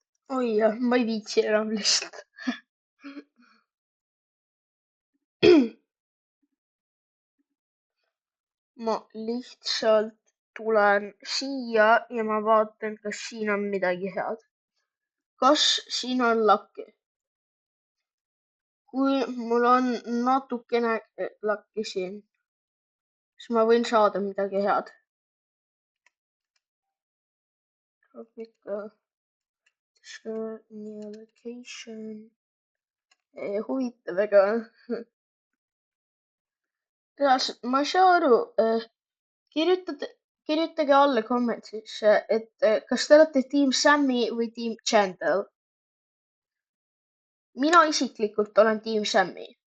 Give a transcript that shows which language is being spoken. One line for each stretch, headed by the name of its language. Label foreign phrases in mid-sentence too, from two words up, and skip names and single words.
Estonian: oi jah, ma ei viitsi enam lihtsalt. ma lihtsalt tulen siia ja ma vaatan, kas siin on midagi head. kas siin on lakki? kui mul on natukene lakki siin, siis ma võin saada midagi head.
English: Tropical new location.
Estonian: huvitav, ega reaalselt ma ei saa aru. kirjutage alla kommentisse, et kas te olete tiim Sammy või tiim Chandel. mina isiklikult olen tiim Sammy.